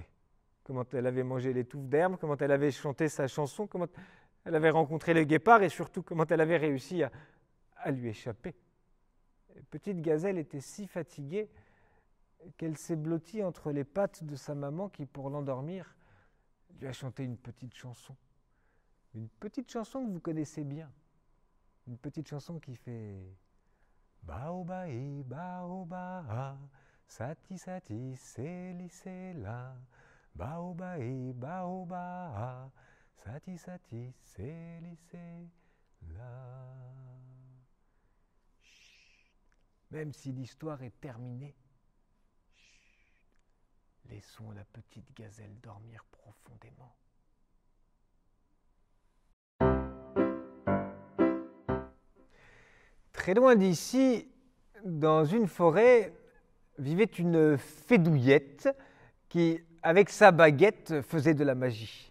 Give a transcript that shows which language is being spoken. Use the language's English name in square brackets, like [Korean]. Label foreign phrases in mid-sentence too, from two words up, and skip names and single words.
[French] Comment elle avait mangé les touffes d'herbe, comment elle avait chanté sa chanson, comment elle avait rencontré le guépard et surtout comment elle avait réussi à lui échapper. Et petite gazelle était si fatiguée qu'elle s'est blottie entre les pattes de sa maman qui, pour l'endormir, lui a chanté une petite chanson. Une petite chanson que vous connaissez bien. Une petite chanson qui fait Baobai, baoba, sati sati, seli sela. Baobai, baoba, sati sati, seli sela. Même si l'histoire est terminée, laissons la petite gazelle dormir profondément. Très loin d'ici, dans une forêt, vivait une fédouillette qui, avec sa baguette, faisait de la magie.